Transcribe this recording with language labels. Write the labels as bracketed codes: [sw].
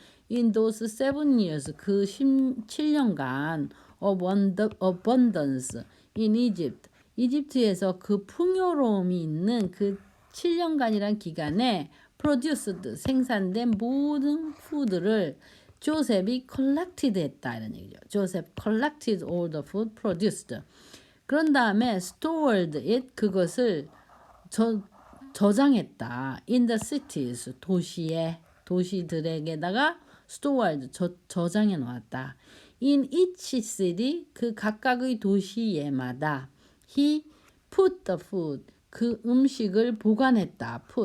[en] in those 7 years, [ko] 그 7년간 [en] of abundance in Egypt, [ko] 이집트에서 그 풍요로움이 있는 그 7년간이란 기간에 produced, 생산된 모든 푸드를 조셉이 collected 했다 이런 얘기죠. [en] Joseph collected all the food produced. [ko] 그런 다음에 [en] stored it [ko] 그것을 저장했다. [en] In the cities [ko] 도시들에게다가 stored 저장해 놓았다. [en] In each city [ko] 그 각각의 도시에마다 [en] he put the food [ko] 그 음식을 보관했다.